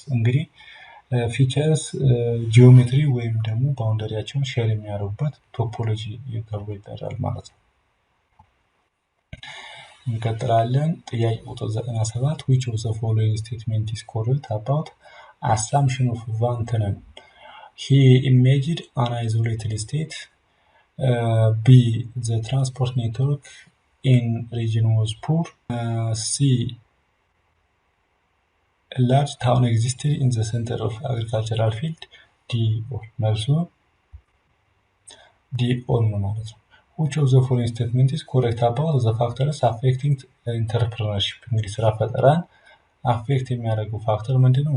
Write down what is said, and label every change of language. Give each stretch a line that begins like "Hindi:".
Amharic: እንግዲህ ፊቸርስ ጂኦሜትሪ ወይም ደግሞ ባውንደሪያቸውን ሼር የሚያደርጉበት ቶፖሎጂ ተብሎ ይጠራል ማለት ነው። እንቀጥላለን። ጥያቄ ቁጥር 97
English: which of the following statement is correct about assumption of Van Tannen? He imagined an isolated state. B. the transport network in region was poor. C. a large town existed in the center of agricultural field. D.
Amharic: መልሱ D all ነው ማለት ነው።
English: which of the following statement is correct about the factors affecting entrepreneurship?
Amharic: እንግዲህ ስራ ፈጠራን አፌክት የሚያደርገው ፋክተር ምንድነው?